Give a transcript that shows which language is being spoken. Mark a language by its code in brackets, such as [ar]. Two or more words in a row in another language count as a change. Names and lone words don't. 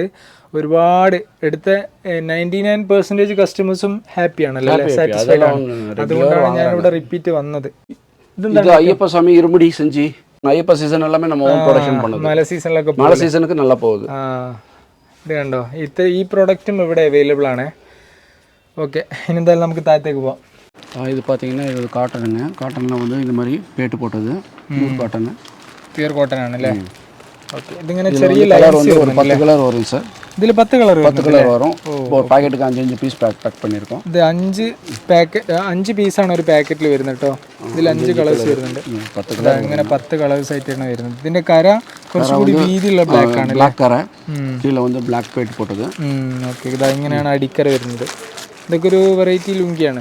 [ml] ഒരുപാട് എടുത്ത 99% കസ്റ്റമേഴ്സും ഹാപ്പിയാണല്ലോ, സാറ്റിസ്ഫൈഡ് ആണ്. അതുകൊണ്ടാണ് ഞാനിവിടെ റിപ്പീറ്റ് വന്നത്. [ta] இது அய்யப்ப சுவாமி இருமுடி செஞ்சி அய்யப்ப சீசன் எல்லாமே நம்ம ப்ரொடக்ஷன் பண்றது. [ml] മഴ സീസണൊക്കെ നല്ല പോകും. ഇത് കണ്ടോ, ഈ പ്രോഡക്റ്റും ഇവിടെ അവൈലബിൾ ആണ്. ഓക്കെ, ഇനി എന്തായാലും നമുക്ക് താഴത്തേക്ക് പോവാം. [ta] இது பார்த்தீங்கன்னா இது காட்டனுங்க. காட்டனில் வந்து இந்த மாதிரி பேட்டு போட்டது, [en] pure cotton [ml] ആണല്ലേ? ഓക്കെ, ഇതിങ്ങനെ ചെറിയ ലൈൻസ് [ta] வந்து ஒரு 10 கலர் வரும் சார். [ml] ഇതിൽ 10 കളർ [ta] வரும். ஒரு பாக்கெட்டுக்கு 5 பீஸ் பேக் பண்ணியிருக்கோம். [ml] ഇത് 5 പീസാണ് ഒരു പാക്കറ്റിൽ വരുന്നത് കേട്ടോ. ഇതിൽ 5 കളേഴ്സ് വരുന്നുണ്ട്. ഇങ്ങനെ 10 കളേഴ്സ് ആയിട്ടാണ് വരുന്നത്. ഇതിന്റെ കര കുറച്ചുകൂടി വീതിയുള്ള ബ്ലാക്ക് ആണ്. ബ്ലാക്ക് കര, കീഴിൽ வந்து ബ്ലാക്ക് [ta] பேட்டு போட்டது. [ml] ഓക്കെ, ഇതാ ഇങ്ങനെയാണ് അടിക്കര വരുന്നത്. ഇതൊക്കെ ഒരു വെറൈറ്റി ലുങ്കിയാണ്.